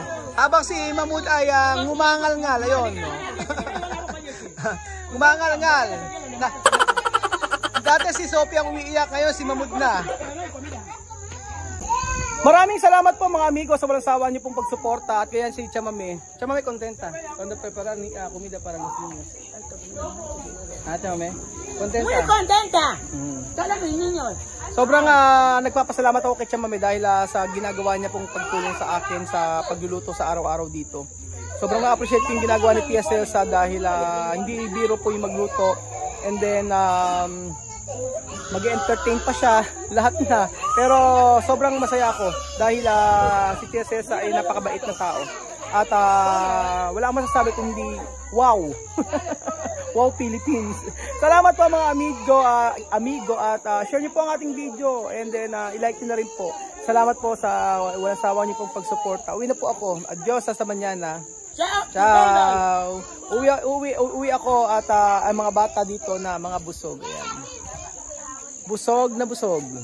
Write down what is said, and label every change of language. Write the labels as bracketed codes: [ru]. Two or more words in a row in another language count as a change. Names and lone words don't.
[tl] Habang si Mahmoud ay ngumangal-ngal. Ayun. No? Ngumangal-ngal. Dati si Sophie ang umiiyak, ngayon si Mamud na. Maraming salamat po mga amigo sa walang sawa niyo pong pagsuporta at kaya si Chamame. [es] Chamame contenta. Cuando preparar ni comida para los niños. Chamame. Contenta. Muy contenta. Mm. Todos mis niños. [tl] Sobrang nagpapasalamat ako kay Chamame dahil sa ginagawa niya pong pagtulong sa akin sa pagluluto sa araw-araw dito. Sobrang na-appreciate ko yung ginagawa ni Tia Celsa dahil hindi biro po yung magluto. [en] And then [tl] mag-entertain pa siya, lahat na. Pero sobrang masaya ako dahil si Tia Celsa ay napakabait na tao. At wala akong masasabi kung hindi wow. Wow Philippines. Salamat po mga amigo at share niyo po ang ating video [en] and then [tl] i-like niyo na rin po. Salamat po sa walang sawa niyo pong pagsuporta. Uwi na po ako. Adios sa mañana. Ciao. Uwi ako at ang mga bata dito na mga busog. Ayan. Busog na busog.